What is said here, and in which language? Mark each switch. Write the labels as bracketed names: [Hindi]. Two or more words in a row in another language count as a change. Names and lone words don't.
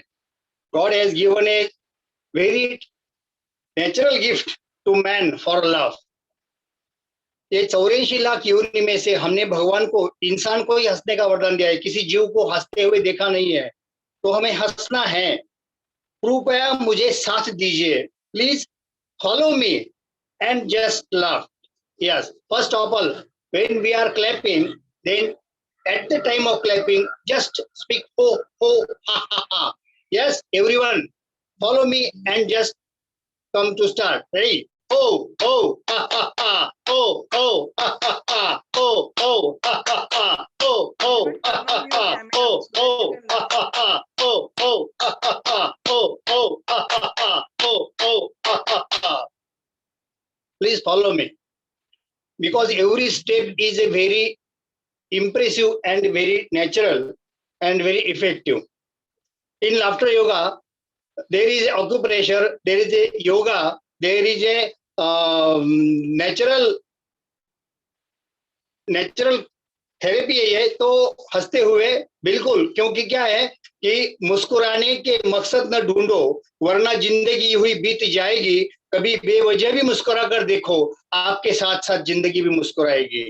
[English] God has given a very natural gift to man for love. [Hindi] ये 84 लाख योनि में से हमने भगवान को, इंसान को ही हंसने का वरदान दिया है. किसी जीव को हंसते हुए देखा नहीं है, तो हमें हंसना है. कृपया मुझे साथ दीजिए. [English] Please follow me and just laugh. Yes, first of all, when we are clapping, then at the time of clapping, just speak ho, ho, ha, ha, ha. Yes, everyone, follow me and just come to start. Ready? Ho, ho, ha, ha, ha. Ho, ho, ha, ha, ha. Ho, ho, ha, ha, ha. Ho, ho, ha, ha, ha. Ho, ho, ha, ha, ha. Ho, ho, ha, ha, ha. Ho, ho, ha, ha, ha. Ho, ho, ha, ha, ha. Please follow me, because every step is a very impressive and very natural and very effective. In laughter yoga, there is acupressure, there is a yoga, there is a natural थेरेपी है. [Hindi] तो हंसते हुए बिल्कुल, क्योंकि क्या है कि मुस्कुराने के मकसद न ढूंढो, वरना जिंदगी हुई बीत जाएगी. कभी बेवजह भी मुस्कुरा कर देखो, आपके साथ साथ जिंदगी भी मुस्कुराएगी।